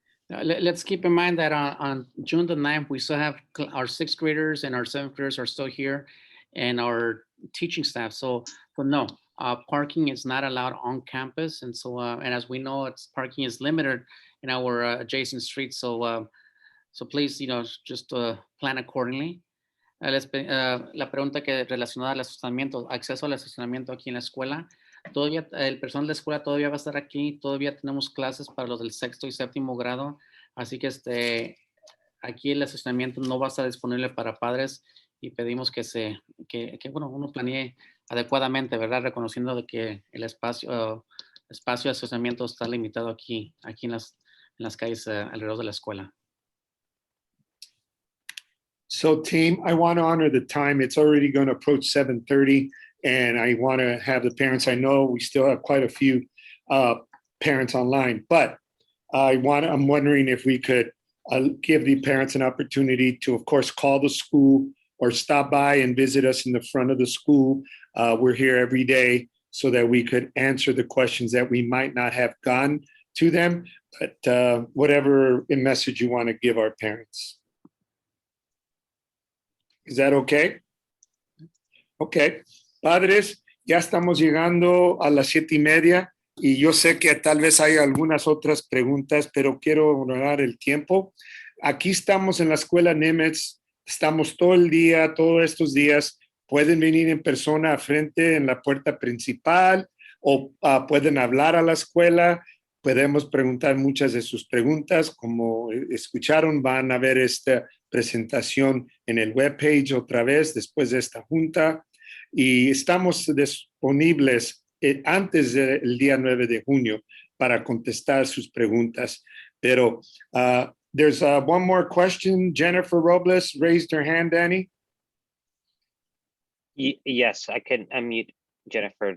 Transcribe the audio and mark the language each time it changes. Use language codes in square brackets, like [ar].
[en] Let's keep in mind that on June the 9th, we still have our 6th graders and our 7th graders are still here, and our teaching staff. So no, parking is not allowed on campus. And so, and as we know, parking is limited in our adjacent streets. So please, just plan accordingly. [es] La pregunta que relacionada al estacionamiento, acceso al estacionamiento aquí en la escuela. Todavía el personal de la escuela todavía va a estar aquí, todavía tenemos clases para los del 6º y 7º grado, así que aquí el estacionamiento no va a estar disponible para padres y pedimos que uno planee adecuadamente, ¿verdad? Reconociendo de que el espacio de estacionamiento está limitado aquí en las calles alrededor de la escuela. [en] So team, I want to honor the time. It's already going to approach 7:30. And I want to have the parents, I know we still have quite a few parents online, but I'm wondering if we could give the parents an opportunity to, of course, call the school or stop by and visit us in the front of the school. We're here every day so that we could answer the questions that we might not have gone to them, but whatever message you want to give our parents. Is that okay? Okay. [es] Padres, ya estamos llegando a las 7:30 y yo sé que tal vez hay algunas otras preguntas, pero quiero honorar el tiempo. Aquí estamos en la escuela Nimitz, estamos todo el día, todos estos días. Pueden venir en persona a frente en la puerta principal o pueden hablar a la escuela. Podemos preguntar muchas de sus preguntas. Como escucharon, van a ver esta presentación en el webpage otra vez después de esta junta. Y estamos disponibles antes del día 9 de junio para contestar sus preguntas. [en] Pero there's one more question. Jennifer Robles raised her hand, Danny. Yes, I can unmute Jennifer.